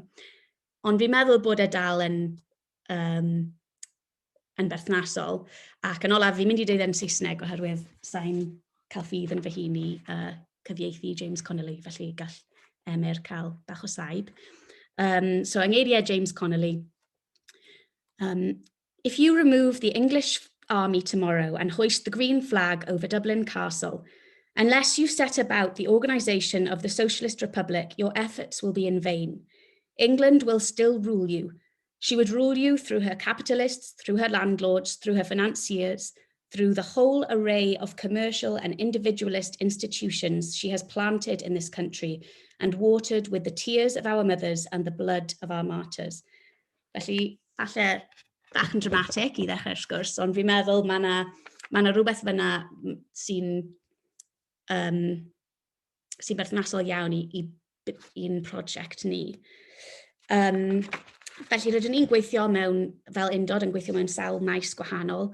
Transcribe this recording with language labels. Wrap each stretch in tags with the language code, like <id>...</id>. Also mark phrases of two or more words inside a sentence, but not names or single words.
<cy>Ond fi'n meddwl bod dal yn berthnasol. Ac yn olaf, fi'n mynd I dweud yn Saesneg oherwydd sa'n cael ffydd yn fy hun I cyfieithu James Connolly, felly gall Mae'r cael bach o saib. So yng ngeiriau James Connolly,</cy> <en>if you remove the English army tomorrow and hoist the green flag over Dublin Castle, unless you set about the organisation of the Socialist Republic, your efforts will be in vain. England will still rule you. She would rule you through her capitalists, through her landlords, through her financiers, through the whole array of commercial and individualist institutions she has planted in this country and watered with the tears of our mothers and the blood of our martyrs.</en> <cy>Felly, falle bach yn dramatic I ddechrau'r sgwrs, ond fi'n meddwl mae yna rhywbeth fyna sy'n berthnasol iawn i'n prosiect ni. Felly, rydyn ni'n gweithio fel undod yn gweithio mewn sawl maes gwahanol.</cy>